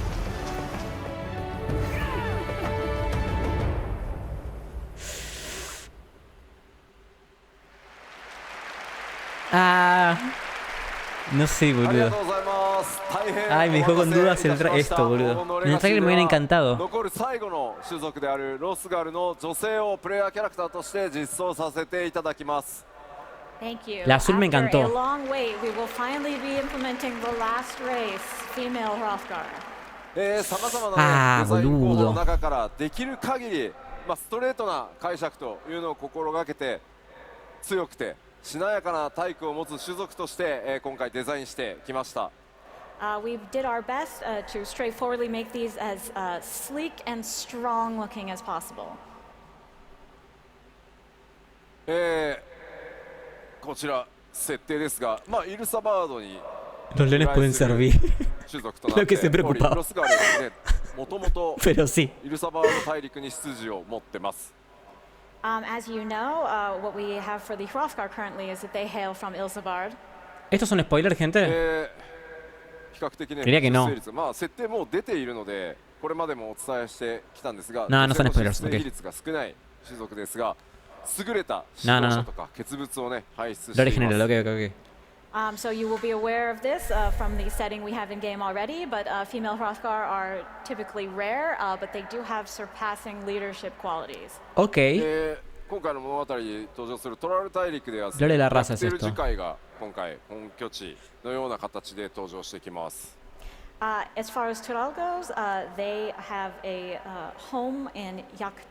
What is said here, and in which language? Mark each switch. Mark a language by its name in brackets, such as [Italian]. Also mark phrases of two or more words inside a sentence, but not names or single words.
[Spanish] Ah, no sé, boludo. Ay, me dejó con dudas esto, boludo. En el trailer me hubiera encantado. [English] Thank you. [Spanish] La azul me [English] After [Spanish] encantó. [English] a long wait, we will finally be implementing the last race, female Hrothgar. [Japanese] さまざまな、あーデザイン候補のブルード中からできる限り、ストレートな解釈というのを心がけて強くてしなやかな体育を持つ種族として、今回デザインしてきました。 [English] We did our best to straightforwardly make these as sleek and strong looking as possible. [Japanese] こちら設定ですが、イルサバードに [Spanish] Los leones pueden servir. [Japanese] 種族となって [Spanish] Lo que se [Japanese] おり、 [Spanish] preocupaba. [Japanese] ロスガールですね、もともと [Spanish] Pero sí. [Japanese] イルサバード大陸に出自を持ってます。 [English] As you know, what we have for the Hrothgar currently is that they hail from Ilsabard. [Spanish] ¿Esto es un spoiler, gente? [Japanese] 比較的ね、 [Spanish] Diría que no. [Japanese] 出生率設定もう出ているので、これまでもお伝えしてきたんですが、 [Spanish] No, no son [Japanese] 女性の [Spanish] spoilers, [Japanese] 出生比率が少ない種族ですが、優れた指導者とか欠物をね、輩出し [Spanish] Lo [Japanese] ていま [Spanish] original, [Japanese] す。 [Spanish] ok. [English] So you will be aware of this from the setting we have in game already, but female Hrothgar are typically rare, but they do have surpassing leadership qualities. [Spanish] Ok. [Japanese] 今回の物語に登場するトラル大陸では、 [Spanish] Lo de la raza es [Japanese] ヤクテル [Spanish] esto. [Japanese] 樹海が今回本拠地のような形で登場してきます。 [English] As far as Tural goes, they have a home in Yak